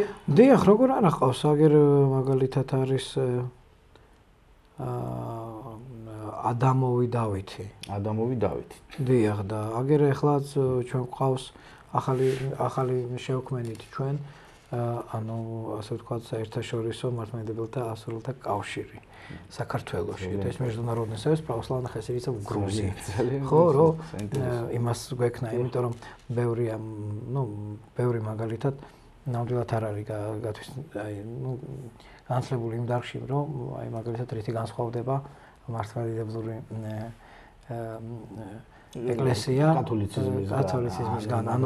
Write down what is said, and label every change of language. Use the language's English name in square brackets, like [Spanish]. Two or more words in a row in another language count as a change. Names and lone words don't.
[Georgian] დიახ, როგორ არა ყავს, აგერ მაგალითად არის ადამოვი დავითი. ადამოვი დავითი. დიახ, და აგერ ახლაც ჩვენ ყავს ახალი შევქმენით ჩვენ, ანუ ასე ვთქვათ, საერთაშორისო მართლმადიდებლთა ასურელთა კავშირი საქართველოში. ეს [Russian] международный союз православных христиан в Грузии. [Georgian] ხო, რომ იმას გვექნა, იმიტომ რომ ბევრი მაგალითად ნამდვილად არ არის განათლებული იმ დარგში, რომ აი მაგალითად რითი განსხვავდება მართლმადიდებლური ეკლესია კათოლიციზმისგან, ანუ